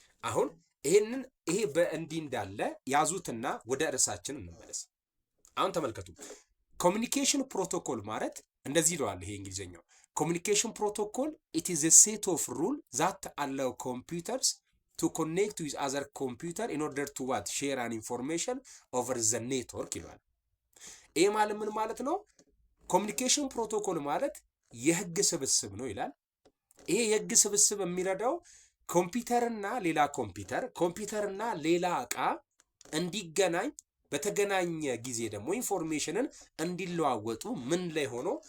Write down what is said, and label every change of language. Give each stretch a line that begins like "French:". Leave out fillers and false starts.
Amharic: አሁን ይሄ በእንዲህ እንዳለ ያዙትና ወደ ርዕሳችን እንመለስ። አሁን ተመልከቱ። ኮሚኒኬሽን ፕሮቶኮል ማለት እንደዚህ ይለዋል ይሄ እንግሊዘኛው። ኮሚኒኬሽን ፕሮቶኮል
English: it is a set of rules that allow computers to connect with other computer in order to what? share an information over the network
Amharic: ይላል። ይሄ ማለት ምን ማለት ነው? ኮሚኒኬሽን ፕሮቶኮል ማለት የህግ ስብስብ ነው ይላል። ይሄ የህግ ስብስብ የሚረዳው ኮምፒውተርና ሌላ ዕቃ እንዲገናኝ፣ በተገናኘ ጊዜ ደግሞ ኢንፎርሜሽንን እንዲለዋወጡ ምን ላይ ሆኖ?